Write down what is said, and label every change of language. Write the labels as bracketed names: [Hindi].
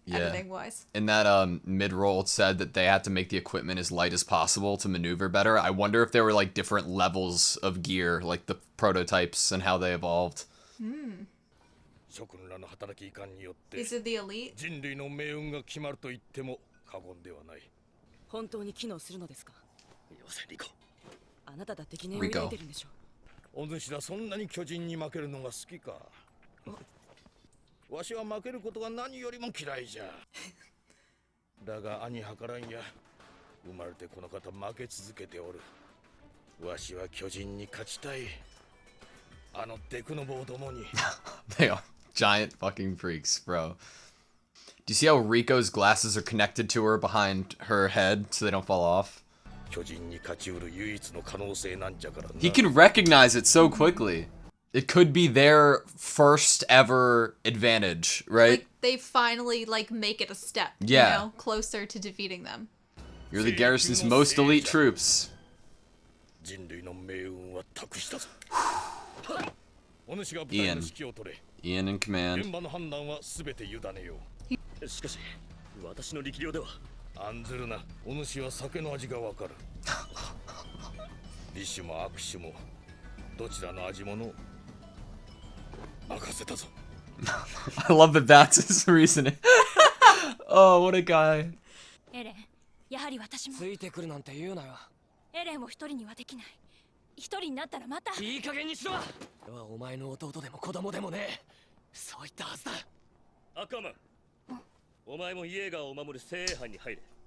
[English] Yeah. editing wise. In that mid-roll, it said that they had to make the equipment as light as possible to maneuver better. I wonder if there were like different levels of gear, like the prototypes and how they evolved. [Japanese] 諸君らの働きいかんによって [English] These are the elite. [Japanese] 人類の命運が決まると言っても過言ではない本当に機能するのですか？よせリコあなただって疑念を抱いてるんでしょ。お主らそんなに巨人に負けるのが好きかわしは負けることが何よりも嫌いじゃだが兄はからんや生まれてこの方負け続けておるわしは巨人に勝ちたいあのデクノボーどもに [English] They are giant fucking freaks, bro. Do you see how Rico's glasses are connected to her behind her head so they don't fall off? [Japanese] 巨人に勝ちうる唯一の可能性なんじゃからな [English] He can recognize it so quickly. It could be their first ever advantage, right? Like they finally like make it a step, Yeah. you know, closer to defeating them. You're the garrison's most elite troops. [Japanese] 人類の命運は託したぞお主が部隊の指揮を取れ [English] Ian in command. [Japanese] 現場の判断は全て委ねようしかし私の力量では案ずるなお主は酒の味がわかる美酒も悪酒もどちらの味もの任せたぞ [English] I love that that's his reasoning. Oh, what a guy. [Japanese] エレン、やはり私もついてくるなんて言うなよ。エレンを一人にはできない。一人になったらまた。いい加減にしろ。俺はお前の弟でも子供でもねえ。そう言ったはずだ。赤マン、お前もイエーガーを守る精鋭班に入れ。